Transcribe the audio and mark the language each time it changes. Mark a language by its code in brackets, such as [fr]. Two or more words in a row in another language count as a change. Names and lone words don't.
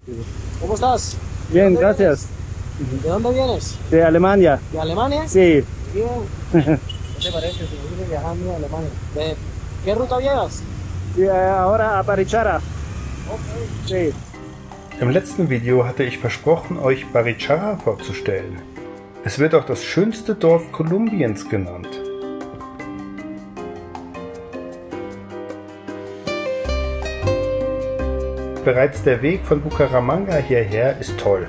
[es] ¿Cómo estás? Bien, gracias. ¿De dónde vienes? De Alemania. ¿De Alemania? Sí. Bien. ¿Qué te parece si vienes viajando a Alemania? ¿De qué ruta llevas? Sí, ahora a Barichara. Okay. Sí. [de] Im letzten Video hatte ich versprochen, euch Barichara vorzustellen. Es wird auch das schönste Dorf Kolumbiens genannt. Bereits der Weg von Bucaramanga hierher ist toll.